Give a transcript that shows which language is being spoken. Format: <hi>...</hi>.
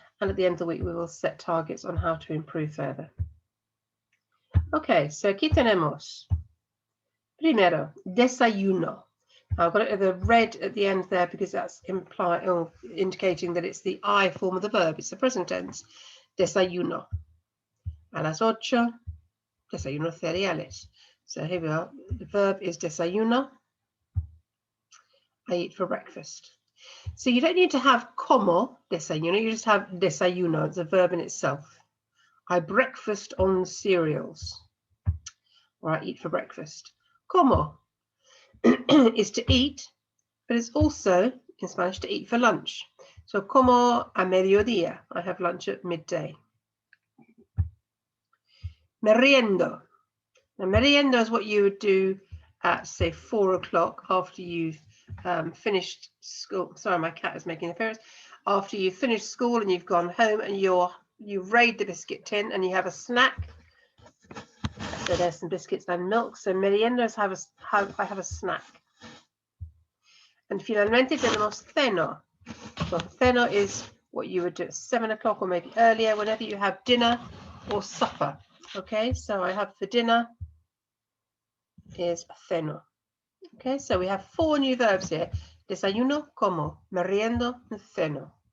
<en>And at the end of the week, we will set targets on how to improve further. Okay, so</en> <es>aquí tenemos.</es> <en>Primero, desayuno. I've got it at the red at the end there because that's indicating that it's the I form of the verb. It's the present tense. Desayuno.</en> <es>A las 8, desayuno cereales.</es> <en>So here we are. The verb is desayuno. I eat for breakfast. So you don't need to have</en> <es>como desayuno,</es> <en>you just have desayuno. It's a verb in itself. I breakfast on cereals, or I eat for breakfast. Como is to eat, but it's also in Spanish to eat for lunch. So</en> <es>como a mediodía,</es> <en>I have lunch at midday. Meriendo. Now meriendo is what you would do at, say, 4 o'clock after you've finished school. Sorry, my cat is making an appearance. After you've finished school and you've gone home and you've raided the biscuit tin and you have a snack. So there's some biscuits and milk. So meriendas I have a snack. And</en> <es>finalmente tenemos ceno.</es> <en>Well, ceno is what you would do at 7 o'clock or maybe earlier, whenever you have dinner or supper. Okay, so I have for dinner is ceno. Okay, so we have 4 new verbs here. Desayuno, como, meriendo, and ceno.</en>